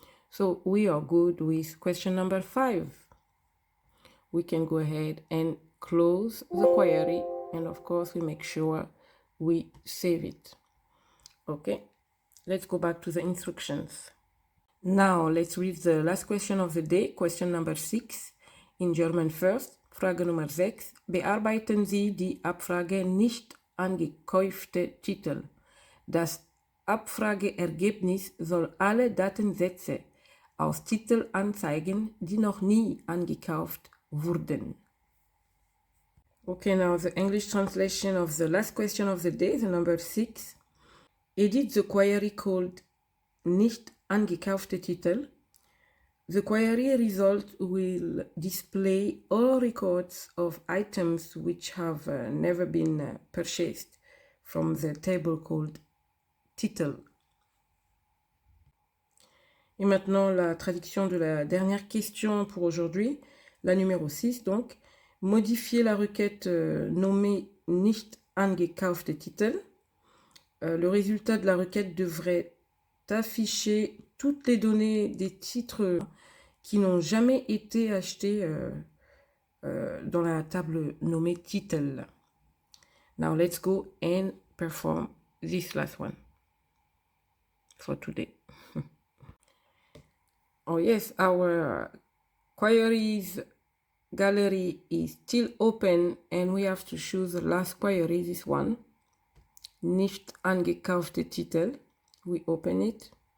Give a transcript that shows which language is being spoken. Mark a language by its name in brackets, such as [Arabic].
[English] So we are good with question number 5. We can go ahead and close the query, and of course we make sure we save it. Okay, let's go back to the instructions. Now let's read the last question of the day, question number 6, in German first. [German] Frage Nummer 6. Bearbeiten Sie die Abfrage nicht angekaufte Titel. Das Abfrageergebnis soll alle Datensätze aus Titeln anzeigen, die noch nie angekauft wurden. [English] Okay, now the English translation of the last question of the day, the number 6. Edit the query called nicht angekaufte Titel. The query result will display all records of items which have never been purchased from the table called title. [French] Et maintenant, la traduction de la dernière question pour aujourd'hui, la numéro 6 donc. Modifier la requête nommée nicht angekaufte Titel. Le résultat de la requête devrait afficher toutes les données des titres qui n'ont jamais été achetés dans la table nommée title. [English] Now let's go and perform this last one for today. Oh yes, our queries gallery is still open, and we have to choose the last query, this one, nicht angekaufte Titel. We open it.